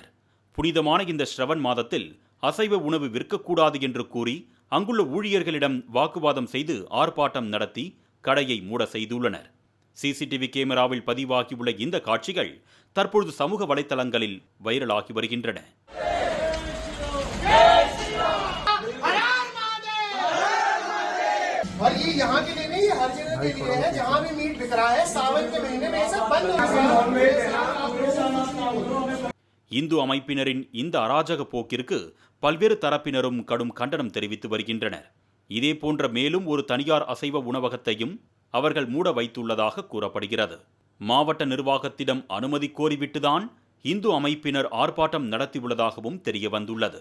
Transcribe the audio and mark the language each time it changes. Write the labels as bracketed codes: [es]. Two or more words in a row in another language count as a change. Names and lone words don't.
[ta] புனிதமான இந்த ஸ்ரவன் மாதத்தில் அசைவ உணவு விற்கக்கூடாது என்று கூறி அங்குள்ள ஊழியர்களிடம் வாக்குவாதம் செய்து ஆர்ப்பாட்டம் நடத்தி கடையை மூட செய்துள்ளனர். CCTV கேமராவில் பதிவாகியுள்ள இந்த காட்சிகள் தற்பொழுது சமூக வலைதளங்களில் வைரலாகி வருகின்றன. [hi] और ये यहाँ के लिए नहीं, ये हर जगह के लिए है। जहाँ भी मीट बिक रहा है सावन के महीने में सब बंद हो गया। [ta] இந்து அமைப்பினரின் இந்த அராஜக போக்கிற்கு பல்வேறு தரப்பினரும் கடும் கண்டனம் தெரிவித்து வருகின்றனர். இதே போன்ற மேலும் ஒரு தனியார் அசைவ உணவகத்தையும் அவர்கள் மூட வைத்துள்ளதாக கூறப்படுகிறது. மாவட்ட நிர்வாகத்திடம் அனுமதி கோரிவிட்டுதான் இந்து அமைப்பினர் ஆர்ப்பாட்டம் நடத்தியுள்ளதாகவும் தெரிய வந்துள்ளது.